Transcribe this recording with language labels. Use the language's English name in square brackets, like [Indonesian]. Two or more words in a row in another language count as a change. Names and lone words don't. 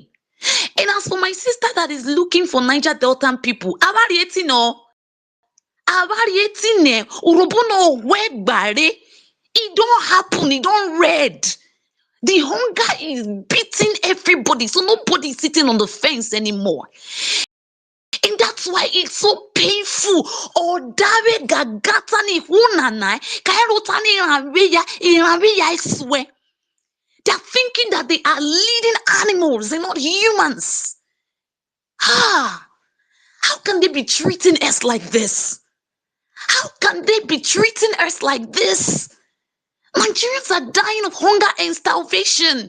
[English] And as for my sister that is looking for Niger Delta people, it don't happen, it don't read. The hunger is beating everybody, so nobody is sitting on the fence anymore. And that why it's so painful. Or dawe gagatani hunana kairotani irabeya I swear. They're thinking that they are leading animals, they're not humans. How can they be treating us like this? How can they be treating us like this? Nigerians are dying of hunger and starvation.